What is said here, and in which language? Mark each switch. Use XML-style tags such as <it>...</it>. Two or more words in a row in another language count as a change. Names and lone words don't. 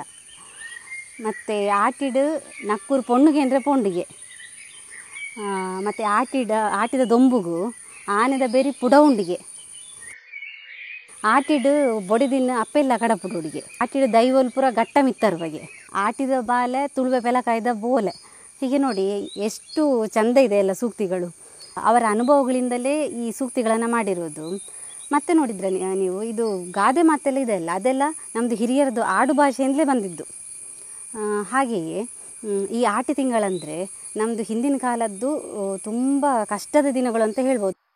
<tcy>ಮತ್ತು ಆಟಿಡು ನಕ್ಕೂರು ಪೊಣ್ಣುಗೆ ಅಂದರೆ ಪೊಂಡಿಗೆ. ಮತ್ತು ಆಟಿದ ದೊಂಬುಗು ಆನೆದ ಬೆರಿ ಪುಡವುಂಡಿಗೆ. ಆಟಿಡು ಬೊಡಿದಿನ ಅಪ್ಪೆಲ್ಲ ಕಡಪುಡುಡಿಗೆ. ಆಟಿಡು ದೈವಲ್ ಪುರ ಗಟ್ಟ ಮಿತ್ತರು ಬಗೆ. ಆಟಿದ ಬಾಲೆ ತುಳುವೆ ಬೆಲಕಾಯ್ದ ಬೋಲೆ.</tcy> <kn>ಹೀಗೆ ನೋಡಿ ಎಷ್ಟು ಚಂದ ಇದೆ ಎಲ್ಲ ಸೂಕ್ತಿಗಳು. ಅವರ ಅನುಭವಗಳಿಂದಲೇ ಈ ಸೂಕ್ತಿಗಳನ್ನು ಮಾಡಿರೋದು. ಮತ್ತೆ ನೋಡಿದ್ರೆ ನೀವು ಇದು ಗಾದೆ ಮಾತೆಲ್ಲ ಇದೆಯಲ್ಲ, ಅದೆಲ್ಲ ನಮ್ಮದು ಹಿರಿಯರದು ಆಡು ಭಾಷೆಯಿಂದಲೇ ಬಂದಿದ್ದು. ಹಾಗೆಯೇ ಈ ಆಟಿ ತಿಂಗಳಂದರೆ ನಮ್ಮದು ಹಿಂದಿನ ಕಾಲದ್ದು ತುಂಬ ಕಷ್ಟದ ದಿನಗಳು ಅಂತ ಹೇಳ್ಬೋದು.</kn>